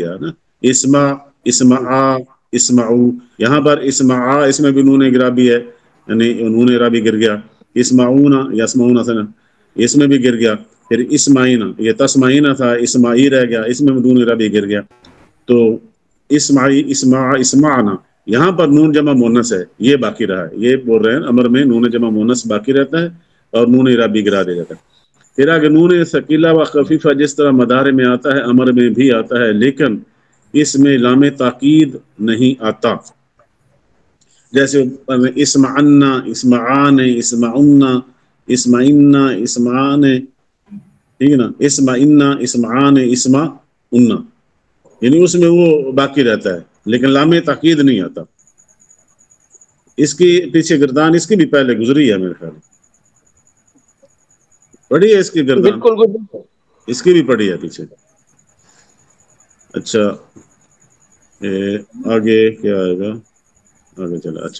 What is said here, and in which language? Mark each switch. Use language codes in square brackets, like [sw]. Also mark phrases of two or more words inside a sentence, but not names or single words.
[ur] گیا نا، [ar] اسما اسمعا اسمعو، [ur] یہاں پر اسمعا اس میں بھی نون اعرابی ہے، یعنی نون اعرابی گر گیا، [ar] اسمعونا یسمعونا [ur] سنا اس میں بھی گر گیا، پھر اسماعینا یہ تسمعینا تھا، اسماعی رہ گیا، اس میں نون اعرابی گر گیا، تو [ar] اسماعی اسمع اسمعنا [ur] یہاں پر نون جمع مؤنث ہے، یہ باقی رہا ہے، یہ بول رہے ہیں امر میں نون جمع مؤنث باقی رہتا ہے اور نون اعرابی گرا دیا جاتا ہے۔ پھر آگے نون ثقیلہ و خفیفہ جس طرح مدارے میں آتا ہے امر میں بھی آتا ہے، لیکن اس میں لام تاکید نہیں آتا، جیسے [ar] اسمعنا اسمعان اسمعنا اسمعنا اسمعان، [ur] ٹھیک ہے نا، [ar] اسمعنا اسمعان اسمعنا، [ur] یعنی اس میں وہ باقی رہتا ہے لیکن لام تاکید نہیں آتا۔ اس کی پیچھے گردان اس کی بھی پہلے گزری ہے میرے خیال، پڑھی ہے اس کی گردان؟ بالکل اس کی بھی پڑھی ہے پیچھے۔ اچھا آگے کیا آئے گا، آگے چلا، اچھا